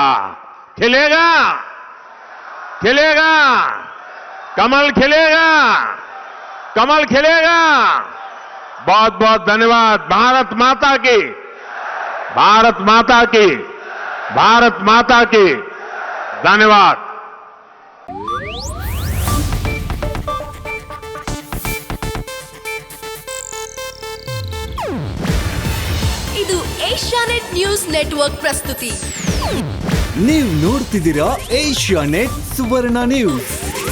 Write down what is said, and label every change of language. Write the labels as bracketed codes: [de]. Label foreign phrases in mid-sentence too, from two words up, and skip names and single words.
[hi] खिलेगा, खिलेगा, कमल खिलेगा, कमल खिलेगा। बहुत बहुत धन्यवाद। भारत माता की, भारत माता की, भारत माता की। धन्यवाद। [kn] ಇದು ಏಷ್ಯಾನೆಟ್ ಏಷ್ಯಾನೆಟ್ ನ್ಯೂಸ್ ನೆಟ್ವರ್ಕ್ ಪ್ರಸ್ತುತಿ. ನೀವು ನೋಡ್ತಿದ್ದೀರಾ ಏಷ್ಯಾನೆಟ್ ಸುವರ್ಣ ನ್ಯೂಸ್.